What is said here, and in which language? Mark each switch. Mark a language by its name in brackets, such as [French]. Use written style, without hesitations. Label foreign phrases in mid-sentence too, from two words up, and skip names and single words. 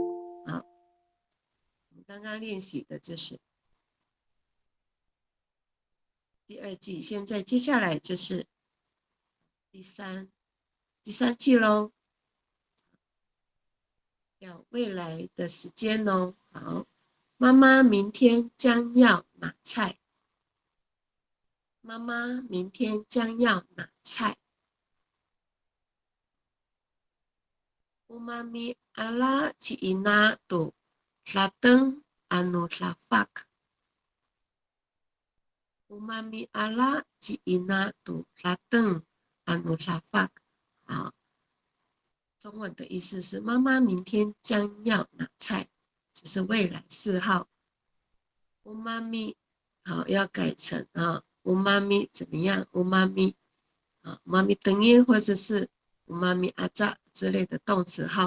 [Chinese] 好，我们刚刚练习的就是第二句，现在接下来就是第三句喽，要未来的时间喽。好，妈妈明天将要买菜。妈妈明天将要买菜。 [Amis] Umami ala ciina tu lateng anu lafak. Umami ala ciina tu lateng anu lafak。 [Chinese] 好，中文的意思是妈妈明天将要拿菜，就是未来4号。乌妈咪好要改成乌妈咪怎么样？乌妈咪妈咪等音或者是乌妈咪阿扎之类的动词号。